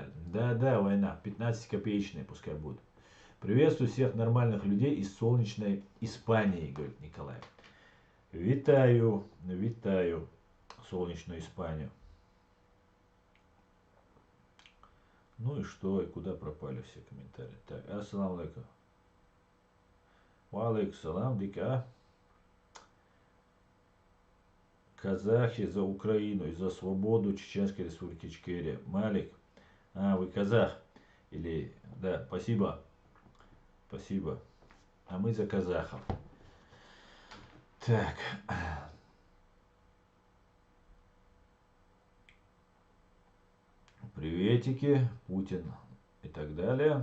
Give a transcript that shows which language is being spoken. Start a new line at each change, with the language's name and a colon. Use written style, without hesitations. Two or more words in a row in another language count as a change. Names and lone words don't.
Russian: Да, война, 15-копеечные пускай будут. Приветствую всех нормальных людей из солнечной Испании, говорит Николай. Витаю солнечную Испанию. Ну и что, и куда пропали все комментарии? Так,
Arabic: السلام عليكم. وعليكم السلام,
Russian: дика. Казахи за Украину и за свободу Чеченской Республики Ичкерия. Малик, вы казах? Или, да, спасибо. Спасибо. А мы за казахов. Так. Приветики, Путин и так далее.